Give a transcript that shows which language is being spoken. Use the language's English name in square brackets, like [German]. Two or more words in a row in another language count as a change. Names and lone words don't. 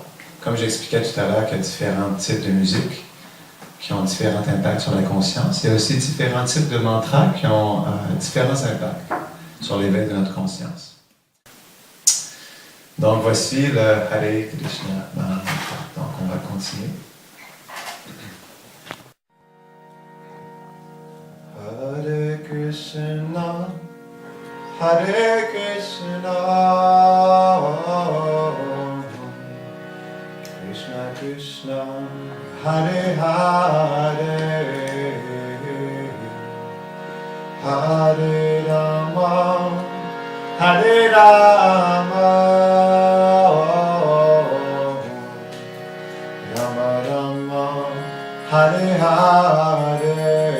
[French] Comme j'expliquais tout à l'heure, qu'il y a différents types de musique qui ont différents impacts sur la conscience. Il y a aussi différents types de mantras qui ont différents impacts sur l'éveil de notre conscience. Donc voici le Hare Krishna mantra. Donc on va continuer. [Sanskrit] हरे कृष्ण हरे कृष्ण, कृष्ण कृष्ण हरे हरे हरे राम हरे राम राम राम हरे हरे.